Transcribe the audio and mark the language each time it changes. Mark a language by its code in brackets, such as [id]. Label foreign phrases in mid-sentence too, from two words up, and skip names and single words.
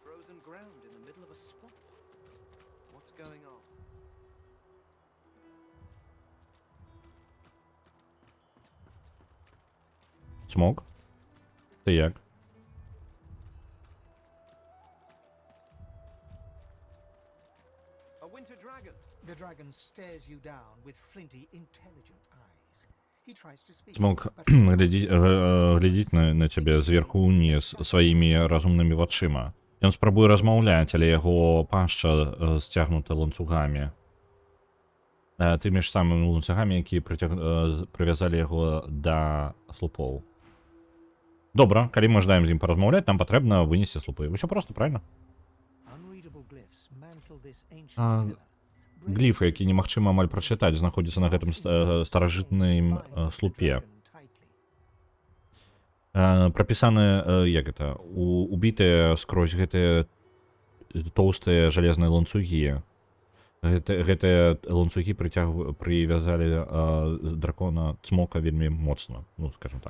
[en] frozen ground in the middle of a swamp. What's going on? [be] Смог? [uk] Ти як? [en] A winter dragon. The dragon stares you down with flinty, intelligent eyes. He tries to speak. [be] Смог [en] but he [be] глядзіць на цябе зверху ўніз сваімі разумнымі вачыма. Ён спрабуе размаўляць, але яго пашча сцягнута ланцугамі. Тымі ж самымі ланцугамі, якія прывязалі яго да слупоў. Добра, калі мы жадаем з ім паразмаўляць, нам патрэбна вынесці слупы. Усё проста, правильно? [en] unreadable glyphs mantle this ancient А, pillar. [be] Гліфы, які немагчыма амаль прачытаць, знаходзяцца на гэтым старажытным слупе. Прапісаны, як гэта, убітыя скрозь гэтыя тоўстыя жалезныя ланцугі. Гэтыя ланцугі прывязалі дракона Цмока вельмі моцна, ну, скажем так.